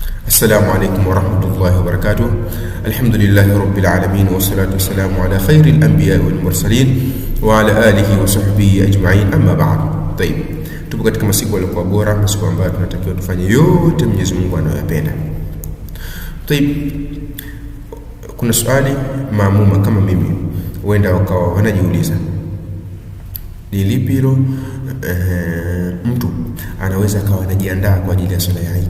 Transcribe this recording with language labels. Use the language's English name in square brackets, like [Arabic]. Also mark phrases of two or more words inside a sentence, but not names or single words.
[Arabic] السلام عليكم ورحمة الله وبركاته. الحمد لله رب العالمين والصلاة والسلام على خير الأنبياء والمرسلين وعلى آله وصحبه أجمعين. أما بعد. طيب, [Swahili] tupo katika masiku yaliokuwa bora, masiku ambayo tunatakiwa tufanye yote Mwenyezi Mungu anayoyapenda. طيب, kuna swali maamuma kama mimi huenda wakawa wanajiuliza, ni lipi hilo mtu anaweza akawa anajiandaa kwa ajili ya swala ya Eid.